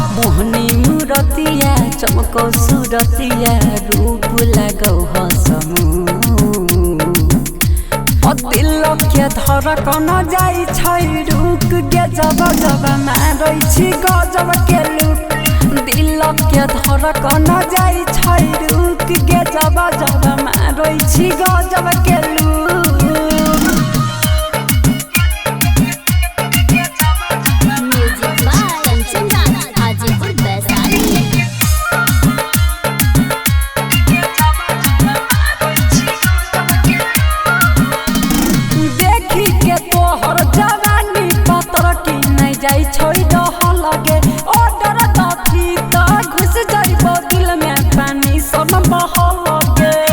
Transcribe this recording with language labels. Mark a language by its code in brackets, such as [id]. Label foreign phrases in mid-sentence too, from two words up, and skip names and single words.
[mai] मोहनी मूरतिया चमको सूरतिया, रूप लगौ हसमू, दिल धड़कन जाई छै रुक गे जब जब मारै छी गजब के लुक दिल के धड़कन जाई छै रुक गे जब जब मारै छी गजब के लुक [en] music by [mai] कंचन राज हाजीपुर वैशाली। देखी के तोहर जवानी पतर की नहीं जाई छोड़ दह लगे ऑर्डर दथी त घुस जाइबो दिल में पानी सन बह लगे